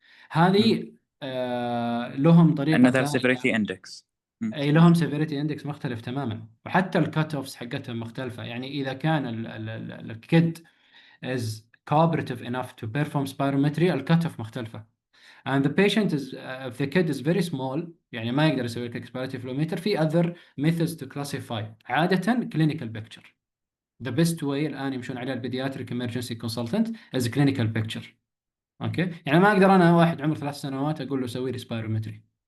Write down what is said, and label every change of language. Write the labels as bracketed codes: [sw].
[ar] هذه لهم طريقه [en] another severity index. [ar] اي لهم severity index مختلف تماما، وحتى الكت اوفس حقتهم مختلفه. يعني اذا كان الكيد [en] is cooperative enough to perform spirometry [ar] الكت اوف مختلفه. [en] and the patient is if the kid is very small [ar] يعني ما يقدر يسوي لك [en] expiratory flow meter، في other methods to classify. عادة clinical picture the best way [ar] الآن يمشون عليها البيدياتريك [en] emergency consultant is clinical picture. [ar] اوكي يعني ما اقدر انا واحد عمره 3 سنوات اقول له سوي لي spirometry.